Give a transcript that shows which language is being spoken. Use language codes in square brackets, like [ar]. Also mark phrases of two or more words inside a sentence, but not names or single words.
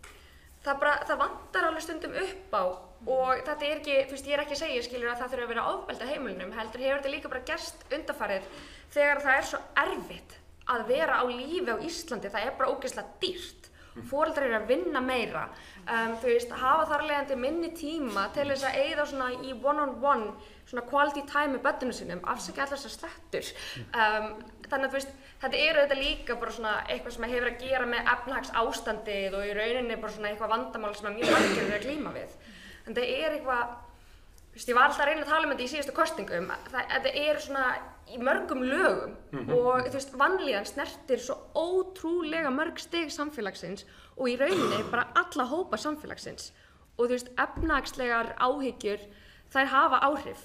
[is] það vantar alveg stundum upp á og þetta ekki, þú veist, ég ekki að segja skilur að það þurfi að vera ofbeldi á heimilinum heldur hefur þetta líka bara gerst undanfarið þegar það svo erfitt að vera á lífi á Íslandi, það bara ógeðslega dýrt. Foreldrar að vinna meira, þú veist, hafa þar leiðandi minni tíma til þess að eyða svona í one-on-one, svona [en] quality time [is] með börnunum sínum, afsakið allar þessar slettur. Þannig að þú veist, þetta auðvitað líka bara svona eitthvað sem hefur að gera með efnahagsástandið og í rauninni bara svona eitthvað vandamál sem mjög margir eru að glíma við. En það eitthvað, þú veist, ég var alltaf að reyna að tala um þetta í síðustu kosningum, þetta svona í mörgum lögum og þú veist, vanlíðan snertir svo ótrúlega mörg stig samfélagsins og í rauninni bara alla hópa samfélagsins og þú veist, efnahagslegar áhyggjur, þær hafa áhrif.